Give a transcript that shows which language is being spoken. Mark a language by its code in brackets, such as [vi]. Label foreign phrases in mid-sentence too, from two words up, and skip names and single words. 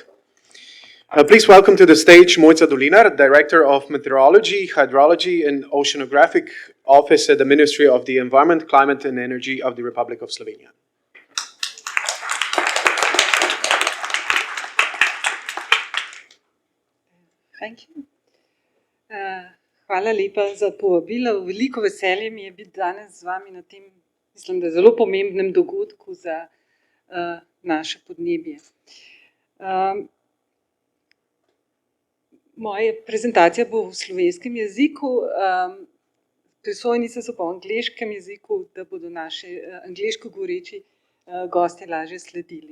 [en] Please welcome to the stage Mojca Dolinar, Director of Meteorology, Hydrology and Oceanographic Office at the Ministry of the Environment, Climate and Energy of the Republic of Slovenia. Thank you. [sl] Hvala lepa za povabilo. Veliko veselje mi je biti danes z vami na tem, mislim, da zelo pomembnem dogodku za naše podnebje. Moja prezentacija bo v slovenskem jeziku, prisojnice so pa v angleškem jeziku, da bodo naši angleško govoreči gostje lažje sledili.